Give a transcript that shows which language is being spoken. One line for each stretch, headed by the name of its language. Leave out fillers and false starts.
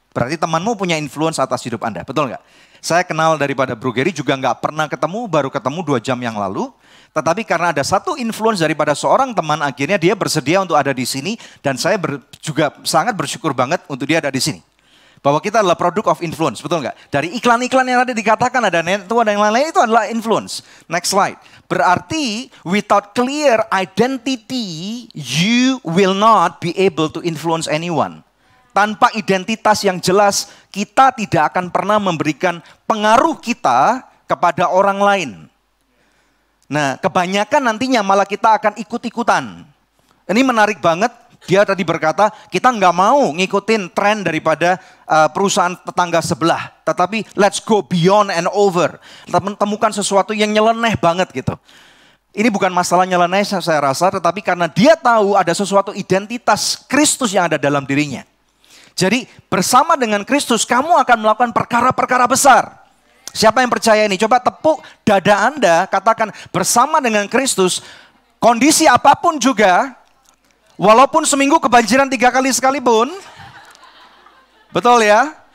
Indonesian: Berarti temanmu punya influence atas hidup Anda, betul nggak? Saya kenal daripada Bro Gary juga nggak pernah ketemu, baru ketemu 2 jam yang lalu. Tetapi karena ada satu influence daripada seorang teman, akhirnya dia bersedia untuk ada di sini. Dan saya juga sangat bersyukur banget untuk dia ada di sini. Bahwa kita adalah produk of influence, betul nggak? Dari iklan-iklan yang ada dikatakan ada nenek tua dan yang lain-lain itu adalah influence.
English: Next slide.
Indonesian: Berarti
English: without clear identity, you will not be able to influence anyone.
Indonesian: Tanpa identitas yang jelas, kita tidak akan pernah memberikan pengaruh kita kepada orang lain. Nah, kebanyakan nantinya malah kita akan ikut-ikutan. Ini menarik banget, dia tadi berkata, kita nggak mau ngikutin tren daripada perusahaan tetangga sebelah. Tetapi
English: let's go beyond and over.
Indonesian: Temukan sesuatu yang nyeleneh banget gitu. Ini bukan masalah nyeleneh saya rasa, tetapi karena dia tahu ada sesuatu identitas Kristus yang ada dalam dirinya. Jadi bersama dengan Kristus kamu akan melakukan perkara-perkara besar. Siapa yang percaya ini? Coba tepuk dada Anda, katakan bersama dengan Kristus, kondisi apapun juga, walaupun seminggu kebanjiran 3 kali sekalipun, betul ya?